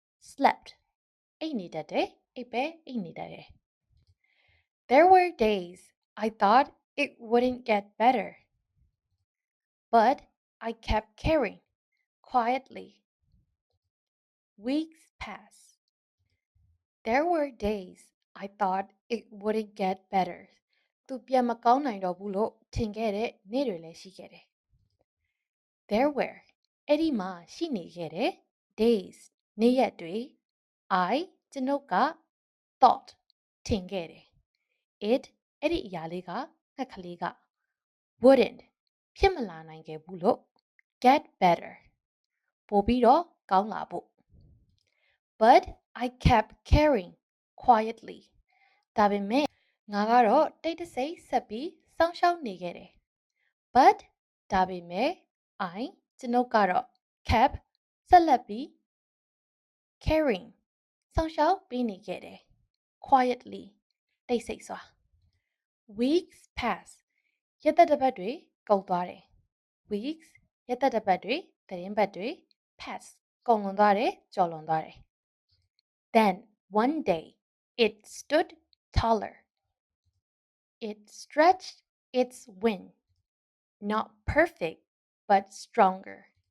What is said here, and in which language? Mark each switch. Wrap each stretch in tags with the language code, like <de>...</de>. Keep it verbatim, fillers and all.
<en>slept</en> <my>အိပ်နေတတ်တယ်အိပ်ပဲအိပ်နေတတ်တယ်</my> <en>There were days I thought it wouldn't get better, but I kept caring quietly. Weeks passed. There were days I thought it wouldn't get better.</en> <my>သူပြန်မကောင်းနိုင်တော့ဘူးလို့ထင်ခဲ့တဲ့နေ့တွေလည်းရှိခဲ့တယ်</my> <en>There were</en> <my>အဲ့ဒီမှာရှိနေခဲ့တဲ့</my> <en>days</en> <my>နေ့ရက်တွေ</my> <en>I</en> <my>ကျွန်ုပ်က</my> <en>thought</en> <my>ထင်ခဲ့တယ်</my> <en>it</en> <my>အဲ့ဒီအရာလေးကငှက်ကလေးက</my> <en>wouldn't</en> <my>ဖြစ်မလာနိုင်ခဲ့ဘူးလို့</my> <en>get better</en> <my>ပိုပြီးတော့ကောင်းလာဖို့</my> <en>but I kept caring quietly</en> <my>ဒါပေမဲ့ငါကတော့တိတ်တဆိတ်ဆက်ပြီးစောင့်ရှောက်နေခဲ့တယ်</my> <en>but</en> <my>ဒါပေမဲ့</my> <en>I</en> <my>ကျွန်ုပ်ကတော့</my> <en>kept</en> <my>ဆက်လက်ပြီး</my> <en>caring</en> <my>စောင့်ရှောက်ပေးနေခဲ့တယ်</my> <en>quietly</en> <my>တိတ်ဆိတ်စွာ</my> <en>weeks pass</en> <my>ရက်သက်တစ်ပတ်တွေကုန်သွားတယ်</my> <en>weeks</en> <my>ရက်သက်တစ်ပတ်တွေသတင်းပတ်တွေ</my> <en>pass</en> <my>ကုန်လွန်သွားတယ်ကျော်လွန်သွားတယ်</my> <en>Then one day it stood taller. It stretched its wing, not perfect but stronger.</en>